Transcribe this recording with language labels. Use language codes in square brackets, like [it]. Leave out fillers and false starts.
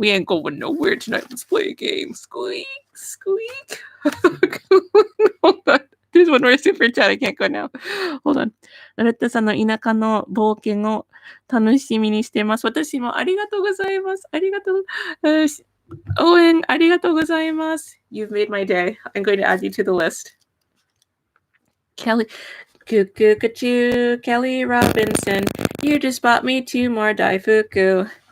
[en] We ain't going nowhere tonight. Let's play a game. Squeak, squeak. Hold on. There's one more super chat. I can't go now. Hold on. [ja] ロレッタさんの田舎の冒険を楽しみにしてます。私もありがとうございます。ありがとう。応援ありがとうございます。 [en] You've made my day. I'm going to add you to the list. Kelly Robinson. You just bought me 2 more Daifuku.